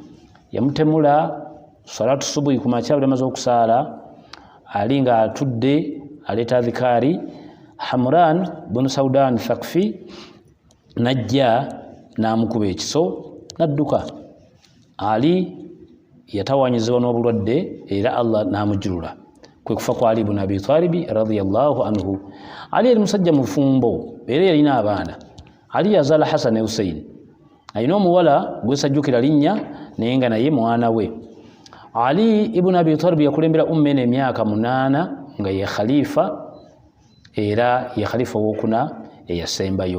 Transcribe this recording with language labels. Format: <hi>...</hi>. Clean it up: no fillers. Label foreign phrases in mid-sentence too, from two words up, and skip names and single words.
<lg>Yamutemula</lg> <ar>صلاة الصبح</ar> <lg>ku makya bwe amaze okusaala, Ali nga atudde aleeta adhikari. Hamran bin Saudan al-Thaqafi najja n'amukuba ekiso n'adduka. Ali yatawanyizibwa n'obulwadde era Allah n'amujjulula. Kwe kufa kwa Ali ibn Abi Talib</lg> <ar>رضي الله عنه.</ar> <lg>Ali yali musajja mufumbo era yalina abaana. Ali yazaala Hasan ne Hussein. Alina omuwala gwesajjukira linnya naye nga naye mwana we. Ali ibn Abi Talib yakulembera umma eno emyaka 8 nga ye khalifa era ye khalifa owokuna eyasembayo.</lg>